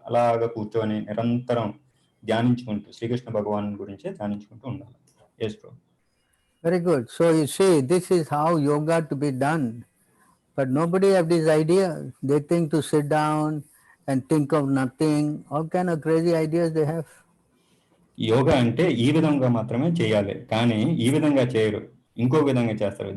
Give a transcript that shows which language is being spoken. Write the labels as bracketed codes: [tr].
[te] అలాగా కూర్చొని నిరంతరం ధ్యానించుకుంటూ శ్రీకృష్ణ భగవాను గురించి ధ్యానించుకుంటూ ఉండాలి. [en] Yes bro. Very good. So you see, this is how yoga to be done. But nobody have this idea. They think to sit down and think of nothing. All kind of crazy ideas they have. [te] Yoga అంటే ఈ విధంగా మాత్రమే చేయాలి, కానీ ఈ విధంగా చేయరు, ఇంకో విధంగా చేస్తారు.